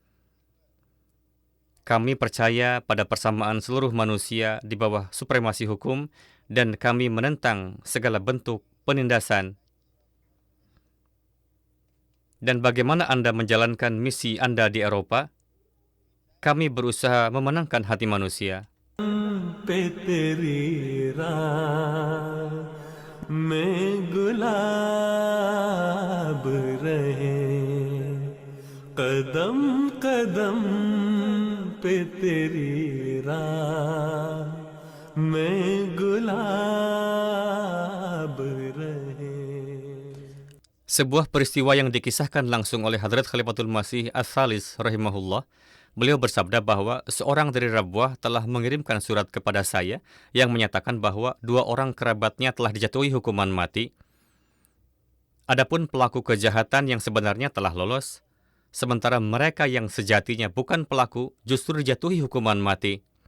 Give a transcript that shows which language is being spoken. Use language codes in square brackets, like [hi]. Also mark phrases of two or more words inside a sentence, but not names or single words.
[id] Kami percaya pada persamaan seluruh manusia di bawah supremasi hukum dan kami menentang segala bentuk penindasan. Dan bagaimana Anda menjalankan misi Anda di Eropa? Kami berusaha memenangkan hati manusia. [hi] पे तेरी राह में गुलाब रहे कदम कदम पे तेरी राह में गुलाब रहे. [id] Sebuah peristiwa yang dikisahkan langsung oleh Hadrat Khalifatul Masih Ats-Tsalits rahimahullah. Beliau bersabda bahwa seorang dari Rabwah telah mengirimkan surat kepada saya yang menyatakan bahwa 2 orang kerabatnya telah dijatuhi hukuman mati. Adapun pelaku kejahatan yang sebenarnya telah lolos, sementara mereka yang sejatinya bukan pelaku justru dijatuhi hukuman mati.